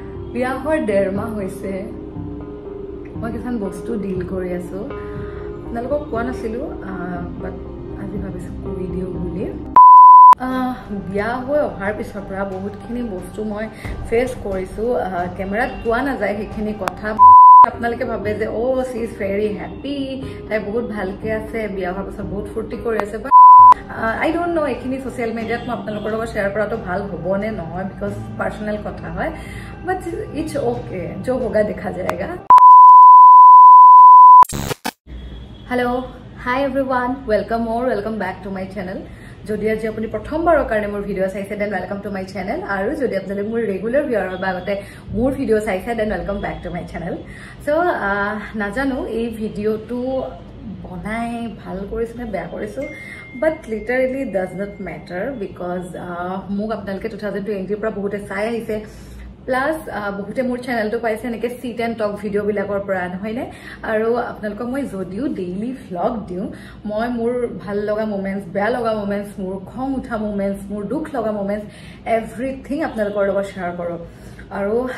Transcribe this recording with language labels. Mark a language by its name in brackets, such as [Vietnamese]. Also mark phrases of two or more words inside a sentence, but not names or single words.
[Assamese] বিয়া হোৱাৰ 1.5 মাহ হৈছে মই কিছুমান বস্তু ডিল কৰি আছো আপোনালোকক কোৱা নাছিলো বাট আজি ভাবিছো কৈ দিও বুলি বিয়া হৈ অহাৰ পিছৰ পৰা বহুতখিনি বস্তু মই ফেচ কৰিছো কেমেৰাত কোৱা নাযায় সেইখিনি কথা আপোনালোকে ভাবে যে [English] oh she is very happy [Assamese] তাই বহুত ভালকে আছে বিয়া হোৱাৰ পিছত বহুত ফূৰ্তি কৰি আছে বাট [English] I don't know [Assamese] এখিনি সোশ্যাল মিডিয়াত মই আপোনালোকৰ লগত শেয়াৰ কৰাটো ভাল হ'ব নে নহয় বিকজ পাৰ্সোনাল কথা হয় বাট [English] it's okay [Hindi] जो होगा देखा जाएगा [English] hello hi everyone welcome और welcome back to my channel [Assamese] যদি আজি আপুনি প্ৰথমবাৰৰ কাৰণে মোৰ ভিডিও চাইছে দেন [English] welcome to my channel [Assamese] আৰু যদি আপোনালোকে মোৰ ৰেগুলাৰ ভিউৱাৰ বাগতে মোৰ ভিডিও চাইছে দেন [English] welcome back to my channel [Assamese] সো নাজানো এই ভিডিওটো বনাই ভাল কৰিছো নে বেয়া কৰিছো [English] but literally does not matter because [Assamese] মোক আপোনালোকে 2020 পৰা বহুতে চাই আহিছে প্লাস বহুতে মোৰ চেনেলটো পাইছে নেকি [English] sit and talk [Assamese] ভিডিও বিলাকৰ পৰা নহয় নে আৰু আপোনালোকক মই যদিও [English] daily vlog [Assamese] দিও মই মোৰ ভাল লগা মোমেন্টস বেয়া লগা মোমেন্টস মোৰ খং উঠা মোমেন্টস মোৰ দুখ লগা মোমেন্টস এভৰিথিং আপোনালোকৰ লগত শেয়াৰ কৰো আৰু